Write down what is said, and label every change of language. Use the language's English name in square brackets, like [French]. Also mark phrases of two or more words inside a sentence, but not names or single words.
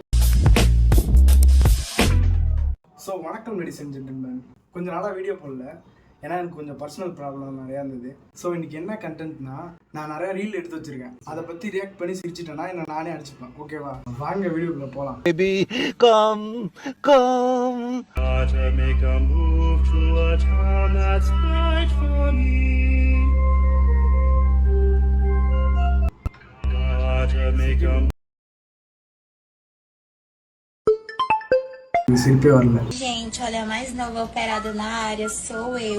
[English] ஸோ வணக்கம் ladies and gentlemen. [Tamil] கொஞ்ச நாளாக வீடியோ போடல, ஏன்னா எனக்கு கொஞ்சம் [English] personal problem [Tamil] நிறையா இருந்தது. ஸோ இன்னைக்கு என்ன கண்டென்ட்னா, நான் நிறையா ரீல் எடுத்து வச்சிருக்கேன். அதை பற்றி ரியாக்ட் பண்ணி சிரிச்சிட்டேன்னா என்ன நானே அடிச்சுப்பேன். ஓகேவா, வாங்க வீடியோக்குள்ள போகலாம். [English] Baby, come, come. Gotta make a move to a town that's right for me. Gotta make a [Tamil] சிரிப்பே வரல. [Portuguese] Gente, olha, a mais nova operada na área sou eu.